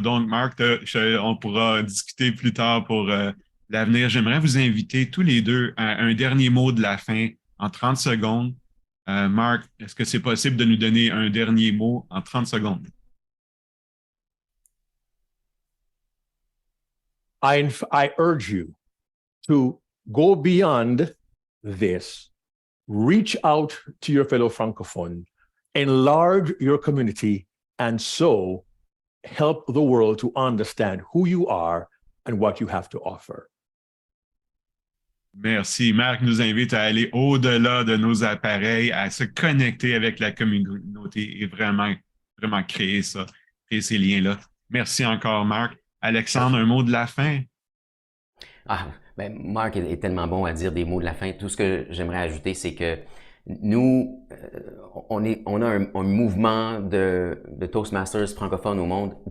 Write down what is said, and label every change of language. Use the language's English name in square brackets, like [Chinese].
[French] Donc, Marc, on pourra discuter plus tard pour l'avenir. J'aimerais vous inviter tous les deux à un dernier mot de la fin en 30 secondes. Marc, est-ce que c'est possible de nous donner un dernier mot en 30 secondes? [English] I urge you to go beyond this reach out to your fellow Francophone, enlarge your community, and so help the world to understand who you are and what you have to offer. [French] Merci. Marc nous invite à aller au-delà de nos appareils, à se connecter avec la communauté et vraiment, vraiment créer ça, créer ces liens-là. Merci encore, Marc. Alexandre, un mot de la fin? Ah, ben, Marc est tellement bon à dire des mots de la fin. Tout ce que j'aimerais ajouter, c'est que nous, on a un mouvement de Toastmasters francophones au monde.